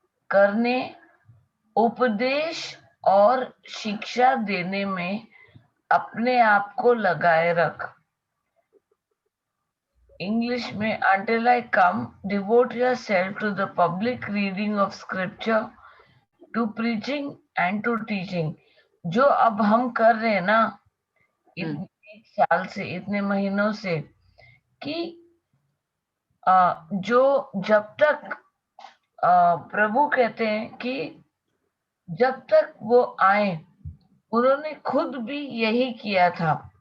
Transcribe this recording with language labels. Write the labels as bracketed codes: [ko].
[hi] करने, उपदेश और शिक्षा देने में अपने आप को लगाए रख। [en] English [hi] में [en] until I come, devote yourself to the public reading of scripture, to preaching and to teaching। [hi] जो अब हम कर रहे हैं ना, इतने 1 साल से, इतने महीनों से, कि जो जब तक प्रभु कहते हैं कि जब तक वो आए, उन्होंने खुद भी यही किया था।